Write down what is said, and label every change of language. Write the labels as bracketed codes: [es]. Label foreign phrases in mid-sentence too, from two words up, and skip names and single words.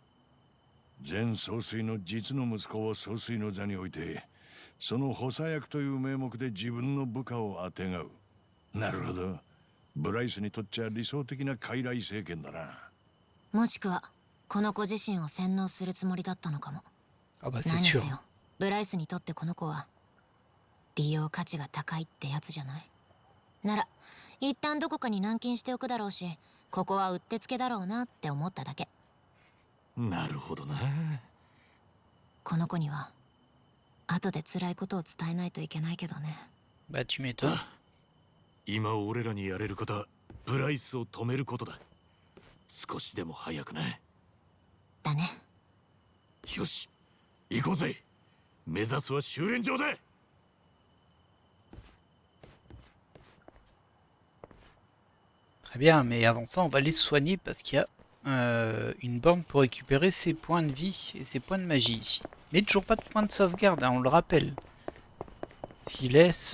[ja] 前総帥の実の息子を総帥の座に置いて、その補佐役という名目で自分の部下をあてがう。なるほど。ブライスにとっちゃ理想的な傀儡政権だな。もしくはこの子自身を洗脳するつもりだったのかも。 [fr] Ah bah c'est [ja] 何せ [fr] sûr. [ja] よ、ブライスにとってこの子は利用価値が高いってやつじゃない。なら一旦どこかに軟禁しておくだろうし、ここはうってつけだろうなって思っただけ。なるほどな。この子には後で辛いことを伝えないといけないけどね。 [fr] Bah tu m'étonnes. [ja] 今俺らにやれることはブライスを止めることだ。少しでも早くな。だね。よし、行こうぜ。目指すは修練場だ。 [fr] Très bien, mais avant ça, on va les soigner parce qu'il y a une borne pour récupérer ses points de vie et ses points de magie ici. Mais toujours pas de points de sauvegarde, hein, on le rappelle. Ce qui laisse...